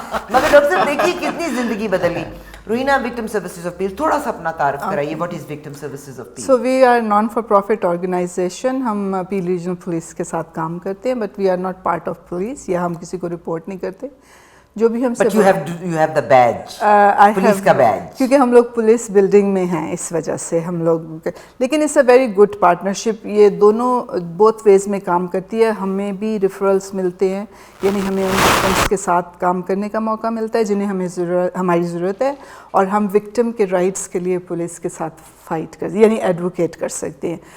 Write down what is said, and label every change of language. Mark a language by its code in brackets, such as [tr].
[ur] مگر ڈاکٹر صاحب دیکھیے کتنی زندگی بدل گئی. روہینہ وکٹم سروسز آف پیل, تھوڑا سا اپنا تعارف کرائیے. [en] What is victim services of Peel? So we are non for profit organisation. [ur] ہم پیل ریجنل پولیس کے ساتھ کام کرتے ہیں, [en] but we are not part of police, [ur] یا ہم کسی کو رپورٹ نہیں کرتے. جو بھی ہم سے [en] But you have the badge, [ur] police کا بیج. کیونکہ ہم لوگ پولیس بلڈنگ میں ہیں, اس وجہ سے ہم لوگ, لیکن [en] It's a very good partnership. [ur] یہ دونوں بوتھ ویز میں کام کرتی ہے. ہمیں بھی ریفرلس ملتے ہیں, یعنی ہمیں ان وکٹمس کے ساتھ کام کرنے کا موقع ملتا ہے جنہیں ہماری ضرورت ہے, اور ہم وکٹم کے رائٹس کے لیے پولیس کے ساتھ فائٹ کر, یعنی ایڈوکیٹ کر سکتے ہیں.